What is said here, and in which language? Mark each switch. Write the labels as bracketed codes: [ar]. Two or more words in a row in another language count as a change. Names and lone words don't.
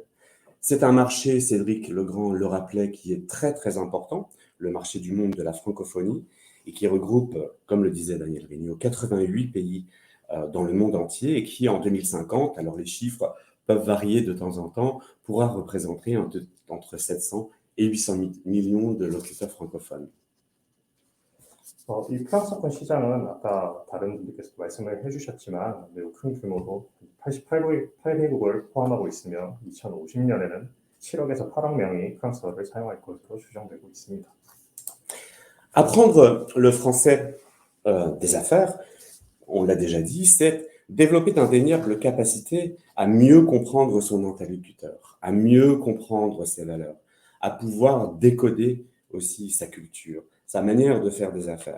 [fr] C'est un marché, Cédric Legrand le rappelait, qui est très très important, le marché du monde de la francophonie, et qui regroupe, comme le disait Daniel Rignot, 88 pays dans le monde entier, et qui en 2050, alors les chiffres peuvent varier de temps en temps, pourra représenter entre 700 et 800 millions de locuteurs francophones. [ko] 이 프랑스어권 시장은 아까 다른 분들께서도 말씀을 해주셨지만 매우 큰 규모로 88개국을 포함하고 있으며 2050년에는 7억에서 8억 명이 프랑스어를 사용할 것으로 추정되고 있습니다. [fr] Apprendre le français des affaires, on l'a déjà dit, c'est développer d'indéniables capacités à mieux comprendre son interlocuteur, à mieux comprendre ses valeurs, à pouvoir décoder aussi sa culture, sa manière de faire des affaires.